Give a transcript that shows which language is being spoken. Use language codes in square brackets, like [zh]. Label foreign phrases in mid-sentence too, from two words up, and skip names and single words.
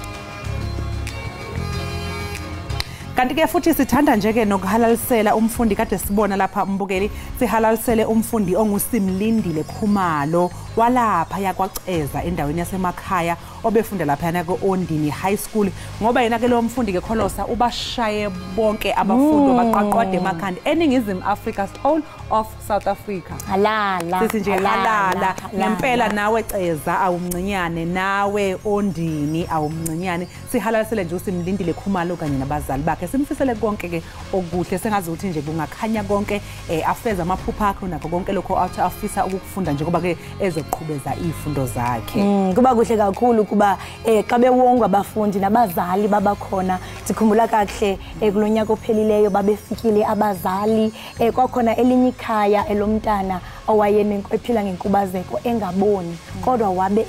[zu] Kanti ke futhi sithanda nje ke nokuhalalisela umfundi kade sibona lapha umbukeli sihalalisele umfundi onguSimlindile Khumalo walapha yakwaceza endaweni yasemakhaya obefunda lapha na Ondini High School ngoba yena ke lo mfundi ke Kholosa ubashaye bonke abafundi baqaqwade emakhanda eningizimu Africa [en] whole of South Africa. [zu] Halala sithi nje halala ngempela nawe ceza awumncinyane nawe Ondini awumncinyane sihalalisele nje uSimlindile Khumalo kanye nabazali bakhe simfisele konke ke okuhle sengazi ukuthi nje kungakhanya konke afeza amaphupha akhe nakho konke lokho afisa ukufunda nje kuba ke ezoqhubeza izifundo zakhe. [xh] Kuba kuhle kakhulu kuba xa bewongwa abafundi nabazali babakhona sikhumbula kahle kulonyaka ophelileyo babefikile abazali kwakhona elinye ikhaya elomntana owayene ephila ngenkubazeko engaboni kodwa wabe